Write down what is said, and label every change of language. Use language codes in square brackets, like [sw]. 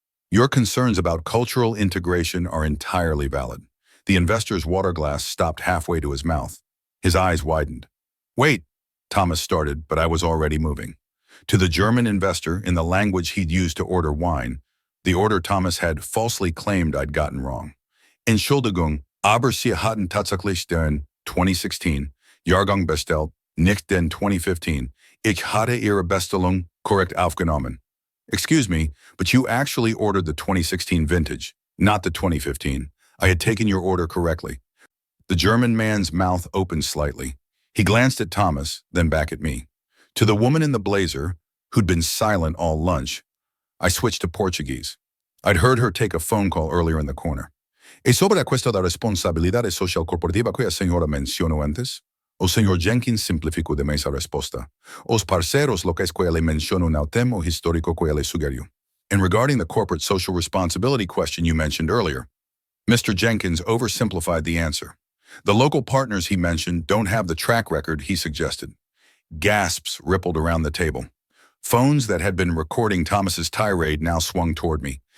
[en] Your concerns about cultural integration are entirely valid. The investor's water glass stopped halfway to his mouth. His eyes widened. Wait, Thomas started, but I was already moving. To the German investor, in the language he'd used to order wine, the order Thomas had falsely claimed I'd gotten wrong. [de] Entschuldigung, aber Sie hatten tatsächlich den 2016 Jahrgang bestellt, nicht den 2015. Ich hatte Ihre Bestellung korrekt aufgenommen. [en] Excuse me, but you actually ordered the 2016 vintage, not the 2015. I had taken your order correctly. The German man's mouth opened slightly. He glanced at Thomas, then back at me. To the woman in the blazer, who'd been silent all lunch, I switched to Portuguese. I'd heard her take a phone call earlier in the corner. [pt] E sobre questa da responsabilidade social corporativa que a senhora mencionou antes, o senhor Jenkins simplificou demais a resposta. Os parceiros locais que ele mencionou não têm o histórico que ele sugeriu. [en] And regarding the corporate social responsibility question you mentioned earlier, Mr. Jenkins oversimplified the answer. The local partners he mentioned don't have the track record he suggested. Gasps rippled around the table. Phones that had been recording Thomas's tirade now swung toward me.